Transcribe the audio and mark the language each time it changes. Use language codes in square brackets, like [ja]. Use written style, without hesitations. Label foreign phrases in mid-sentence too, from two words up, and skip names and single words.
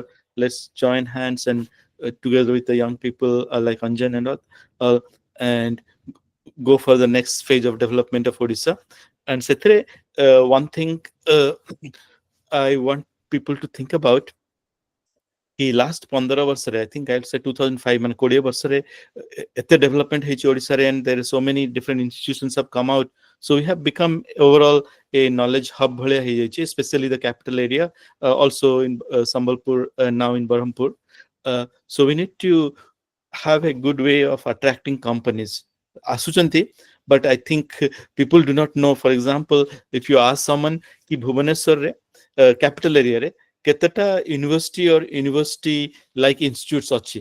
[en] Let's join hands and together with the young people like Anjan and all, and go for the next phase of development of Odisha. And Setre, one thing I want people to think about, he last 15 ବର୍ଷରେ, I think I'll say 2005, [or] ମାନେ 20 ବର୍ଷରେ ଏତେ development ହେଇଛି ଓଡ଼ିଶାରେ, [en] and there are so many different institutions have come out. So we have become overall a knowledge hub [or] ଭଳିଆ ହେଇଯାଇଛି, [en] especially the capital area, also in Sambalpur, now in Brahmapur. So we need to have a good way of attracting companies. Asuchanti, but I think people do not know. For example, if you ask someone [or] ki Bhubaneswar re, [en] capital area [or] ରେ କେତୋଟା [en] university or university like institutes achi.